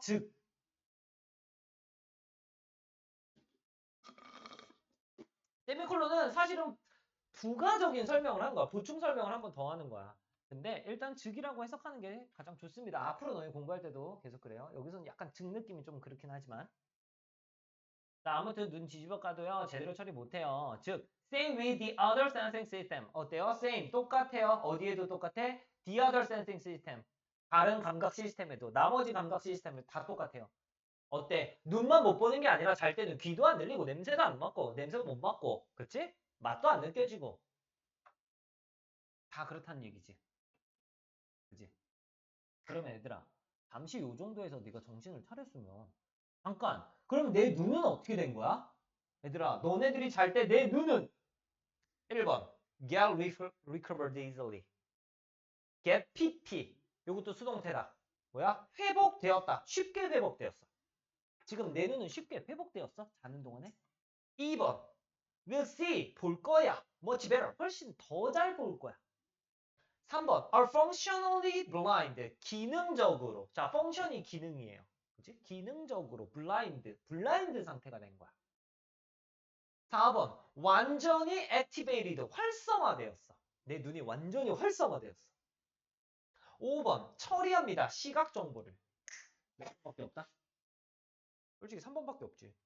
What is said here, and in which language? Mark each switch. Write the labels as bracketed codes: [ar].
[ko] 즉 세미콜론은 사실은 부가적인 설명을 한 거야. 보충 설명을 한 번 더 하는 거야. 근데 일단 즉이라고 해석하는 게 가장 좋습니다. 앞으로 너희 공부할 때도 계속 그래요. 여기서는 약간 즉 느낌이 좀 그렇긴 하지만. 자, 아무튼 눈 뒤집어 까도요. 제대로 처리 못해요. [en] 즉, same with the other sensing system. [ko] 어때요? same. 똑같아요. 어디에도 똑같아? [en] the other sensing system. [ko] 다른 감각 시스템에도. 나머지 감각 시스템에도 다 똑같아요. 어때? 눈만 못 보는 게 아니라 잘 때는 귀도 안 들리고 냄새도 안 맡고 냄새도 못 맡고 그치? 맛도 안 느껴지고 다 그렇다는 얘기지. 그지? 그러면 얘들아 잠시 요 정도에서 네가 정신을 차렸으면 잠깐. 그럼 내 눈은 어떻게 된 거야? 얘들아, 너네들이 잘 때 내 눈은 1번 [en] get recovered easily. [ko] get pp. 이것도 수동태다. 뭐야? 회복되었다. 쉽게 회복되었어. 지금 내 눈은 쉽게 회복되었어? 자는 동안에? 2번 will see. 볼 거야. [en] much better. [ko] 훨씬 더 잘 볼 거야. [en] 3번 are functionally blind. [ko] 기능적으로. 자, function이 기능이에요. 그치? 기능적으로 블라인드 상태가 된 거야. 4번 완전히 activated. 활성화되었어. 내 눈이 완전히 활성화되었어. 5번 처리합니다. 시각 정보를. 몇 번밖에 없다? 솔직히 3번밖에 없지.